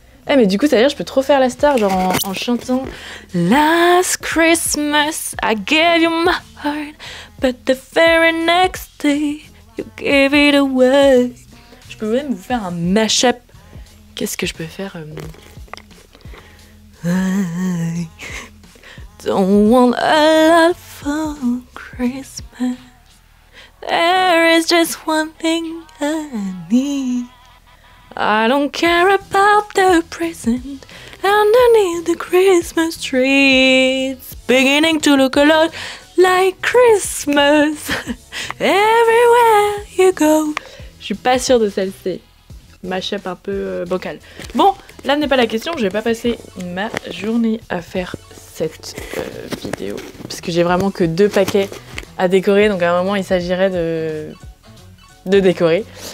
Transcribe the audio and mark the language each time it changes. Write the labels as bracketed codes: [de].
[fr] Eh mais du coup ça veut dire que je peux trop faire la star genre en chantant [en] Last Christmas I gave you my heart but the very next day you gave it away. [fr] Je peux même vous faire un mashup. Qu'est-ce que je peux faire [en] I don't want a lot for Christmas. There is just one thing I need. I don't care about the present underneath the Christmas tree. It's beginning to look a lot like Christmas everywhere you go. [fr] Je suis pas sûre de celle-ci. Mashup un peu bancal. Bon, là n'est pas la question. Je vais pas passer ma journée à faire cette vidéo parce que j'ai vraiment que 2 paquets à décorer. Donc à un moment, il s'agirait de décorer.